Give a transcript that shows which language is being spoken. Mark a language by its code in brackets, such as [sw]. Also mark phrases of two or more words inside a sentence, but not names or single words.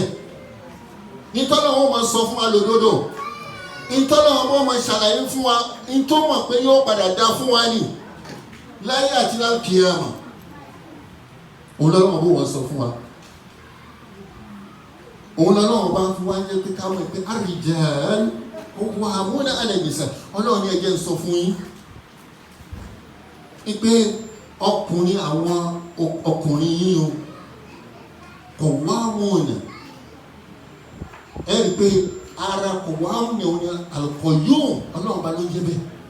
[yo] Nítọ́lọ́run ó máa sọ fún wa lódodo. Nítọ́lọ́run ó máa ṣàlàyé fún wa nítọ́ mọ̀ pé yóò padà dá fún wa nì láyé àti lákìyàmọ̀. Òun lọ́lọ́run ọba wọ́n sọ fún wa. Òun lọ́lọ́run bá fún wa ní pé ká mọ̀ pé [ar] الرجال قوامون على النساء'. [yo] Ọlọ́run ní ẹjẹ́ ń sọ fún yín pé ọkùnrin àwọn ọkùnrin yín o qawwamuna. Ẹ rí pé ara qawwamuna òun ni al-qayyum. Ọlọ́run bá ló ń jẹ́ bẹ́ẹ̀.